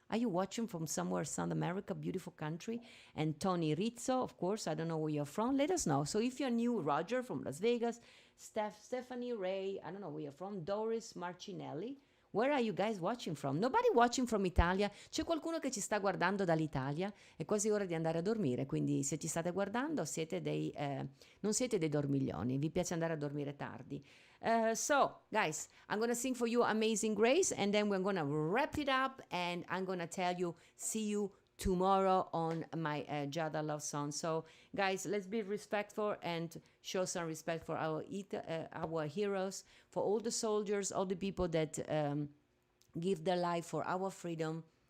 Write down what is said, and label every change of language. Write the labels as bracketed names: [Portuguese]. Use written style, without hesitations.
[English] Are you watching from somewhere, South America, beautiful country? And Tony Rizzo, of course. I don't know where you're from. Let us know. So if you're new, Roger from Las Vegas, Stephanie Ray, I don't know where you're from, Doris Marcinelli. Where are you guys watching from? Nobody watching from Italia. [Italian] C'è qualcuno che ci sta guardando dall'Italia? È quasi ora di andare a dormire, quindi se ci state guardando non siete dei dormiglioni, vi piace andare a dormire tardi. [English] So, guys, I'm going to sing for you Amazing Grace, and then we're going to wrap it up, and I'm going to tell you, see you tomorrow on my Giada Love Song. So, guys, let's be respectful and show some respect for our heroes, for all the soldiers, all the people that give their life for our freedom.